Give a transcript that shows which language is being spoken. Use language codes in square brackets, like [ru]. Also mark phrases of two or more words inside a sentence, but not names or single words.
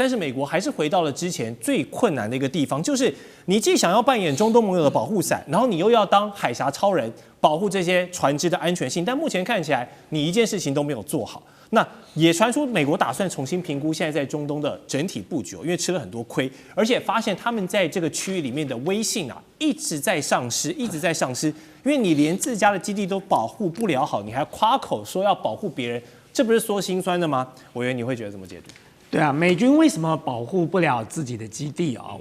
[zh] 但是美國還是回到了之前最困難的一個地方，就是你既想要扮演中東盟友的保護傘，然后你又要当海峽超人，保護這些船只的安全性。但目前看起來，你一件事情都沒有做好。那也傳出美國打算重新評估現在在中東的整體布局，因為吃了很多虧，而且發現他們在這個區域裡面的威信啊一直在喪失，一直在喪失。因為你連自家的基地都保護不了好，你還誇口說要保護別人，這不是說心酸的嗎？委員，你會覺得怎麼解讀？對啊，美軍為什麼保護不了自己的基地啊？